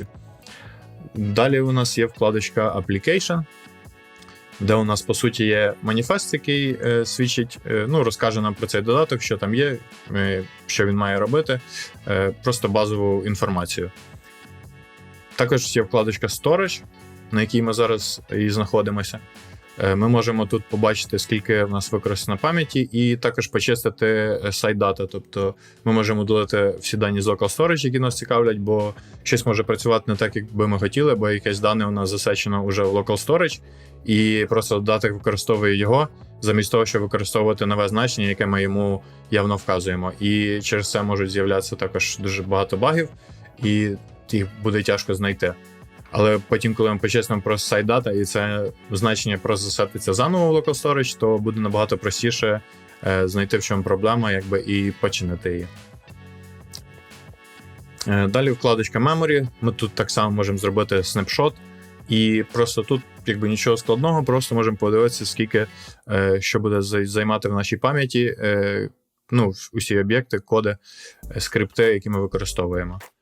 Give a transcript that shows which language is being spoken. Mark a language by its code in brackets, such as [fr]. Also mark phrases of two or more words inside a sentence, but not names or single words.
[uk] Далі у нас є вкладочка Application, де у нас, по суті, є маніфест, який свідчить, розкаже нам про цей додаток, що там є, що він має робити, просто базову інформацію. Також є вкладочка Storage, на якій ми зараз і знаходимося. Ми можемо тут побачити, скільки в нас використано пам'яті, і також почистити [en] site data. [uk] Тобто ми можемо удалити всі дані з [en] local storage, [uk] які нас цікавлять, бо щось може працювати не так, як би ми хотіли, бо якесь дане у нас засечено вже в [en] local storage, [uk] і просто додаток використовує його, замість того, щоб використовувати нове значення, яке ми йому явно вказуємо. І через це можуть з'являтися також дуже багато багів, і їх буде тяжко знайти. Але потім, коли ми почистимо просто [en] site data, [uk] і це значення просто засетиться заново в [en] local storage, [uk] то буде набагато простіше знайти, в чому проблема, і починити її. Далі вкладочка Memory. Ми тут так само можемо зробити снапшот. І просто тут нічого складного, просто можемо подивитися, скільки що буде займати в нашій пам'яті, усі об'єкти, коди, скрипти, які ми використовуємо.